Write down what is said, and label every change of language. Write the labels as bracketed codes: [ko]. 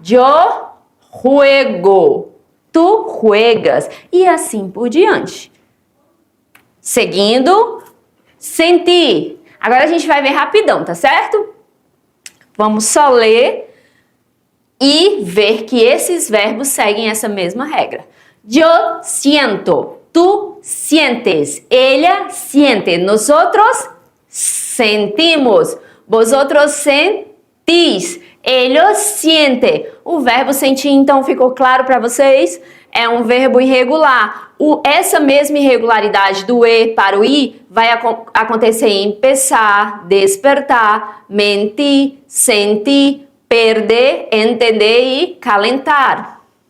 [es] Yo juego. Tu juegas. [pt] E assim por diante. Seguindo. [es] Sentir. [pt] Agora a gente vai ver rapidão, tá certo? Vamos só ler e ver que esses verbos seguem essa mesma regra. [es] Yo siento, tú sientes, ella siente, nosotros sentimos, vosotros sentís, ellos sienten. [pt] O verbo sentir, então, ficou claro para vocês? É um verbo irregular. Essa mesma irregularidade do E para o I vai acontecer em pensar, despertar, mentir, sentir, perder, entender e calentar.